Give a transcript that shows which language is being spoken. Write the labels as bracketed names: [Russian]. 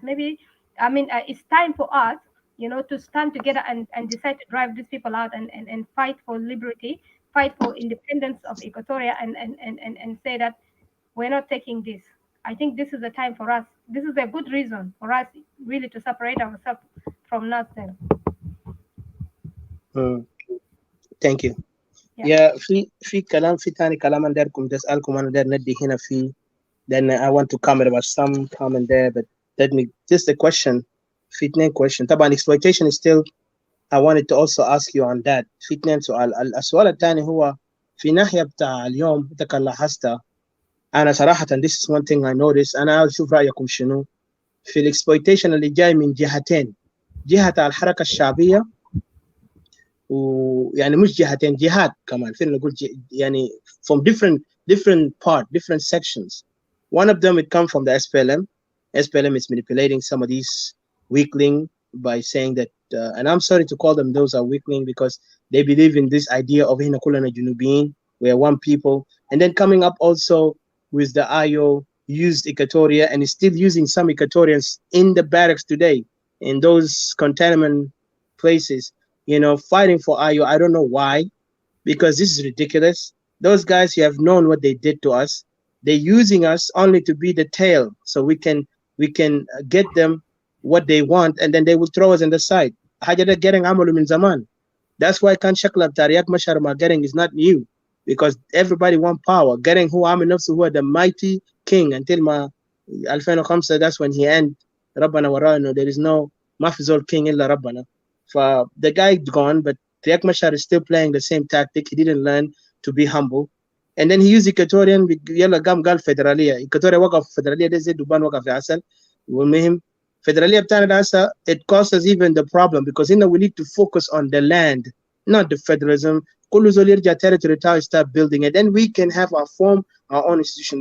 [English] Maybe, I mean, it's time for us, you know, to stand together and decide to drive these people out and fight for liberty, fight for independence of Equatoria, and say that we're not taking this. I think this is the time for us. This is a good reason for us really to separate ourselves from North then. Thank you. Yeah. [Arabic] Yeah, في كلام في تاني كلام أنا دايركم تسألكم أنا داير ندي هنا في. [English] Then I want to comment about some comment there, but let me just a question. [Arabic] في اتنين question. طبعا [English] exploitation is still. I wanted to also ask you on that. [Arabic] في اتنين سؤال. السؤال الثاني هو في ناحية بتاع اليوم انت كان لاحظتها. أنا صراحة [English] this is one thing I noticed. [Arabic] أنا أشوف رأيكم شنو في الاكسبلويتيشن اللي جاي من جهتين. جهة الحركة الشعبية ويعني مش جهتين، جهات كمان فينا نقول يعني [English] from different different sections. One of them it come from the SPLM. SPLM is manipulating some of these weakling by saying that and I'm sorry to call them those are weakling because they believe in this idea of [Arabic] hina kulana junubin, [English] we're one people, and then coming up also with the IO used Equatoria and is still using some Equatorians in the barracks today in those containment places, you know, fighting for IO. I don't know why, because this is ridiculous. Those guys, you have known what they did to us. They're using us only to be the tail, so we can get them what they want, and then they will throw us in the side. [Arabic] حاجة getting عملوا من زمان. [English] That's why [Arabic] كان شكل بتاع رياض مشهر مع [English] getting is not new, because everybody want power. [Arabic] Getting هو عامل نفسه هو [English] the mighty king until [Arabic] ما 2005. [English] That's when he end. [Arabic] ربنا وراه إنه [English] there is no [Arabic] ما في زول king إلا ربنا. [English] The guy gone, but Riek Machar is still playing the same tactic. He didn't learn to be humble. And then he used Equatorian [Arabic] يلا قام قال فدرالية. Equatoria وقف فدرالية ده زي دبان وقف في عسل. والمهم فدرالية بتاعنا ده هسه [English] it causes even the problem because [Arabic] هنا [English] we need to focus on the land, not the federalism. [Arabic] كل زول يرجع [English] territory [Arabic] تاعه [English] start building it. Then we can have our form, our own institution.